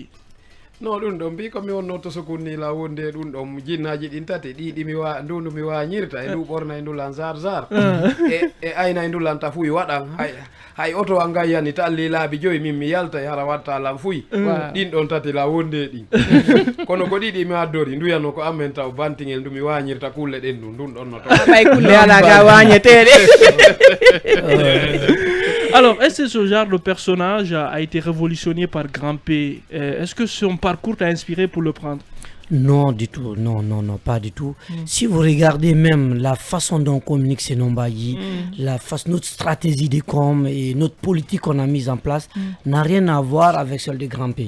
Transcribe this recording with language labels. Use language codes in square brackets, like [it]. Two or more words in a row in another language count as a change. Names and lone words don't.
[ff] no ɗum ɗo mbi ko mi wonno to sokunni la wonde ɗum ɗo jinnaji ɗin tati ɗiɗi mi wa ndu mi wañirta e ndu ɓorna e ndulan zar e ayna e ndulan ta fuyi waɗan hay oto an gayyani talli laabi joyi min mi yalta hara watta lam fuyi ɗin ɗon tati la wonde ɗin kono ko ɗiɗi mi addori nduyano ko amen taw bantingel ndu mi wañirta kulle ɗen ɗum ɗon no to Ɓay kulle ala ga wañeteɗe. [fr] Alors, est-ce que ce genre de personnage a été révolutionné par Grand P? Est-ce que son parcours t'a inspiré pour le prendre? Non, du tout. Non, pas du tout. Si vous regardez même la façon dont on communique ces Nombayi, notre stratégie de com et notre politique qu'on a mise en place n'a rien à voir avec celle de Grand P.